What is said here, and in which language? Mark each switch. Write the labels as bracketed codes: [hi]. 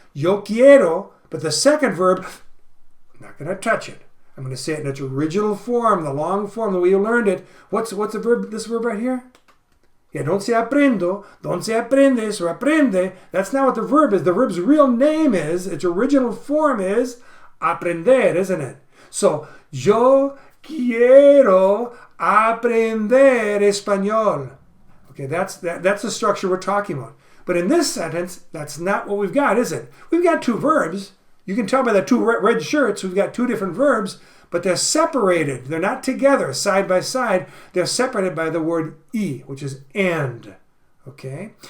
[es] Yo quiero, [en] but the second verb, I'm not going to touch it. I'm going to say it in its original form, the long form, the way you learned it. What's the verb? This verb right here? Yeah, don't say aprendo, don't say aprendes or aprende. That's not what the verb is. The verb's real name is, its original form is aprender, isn't it? [es] So, yo quiero aprender español. [en] Okay, that's the structure we're talking about. But in this sentence, that's not what we've got, is it? We've got two verbs. You can tell by the two red shirts, we've got two different verbs, but they're separated. They're not together, side by side. They're separated by the word y, which is and. Okay?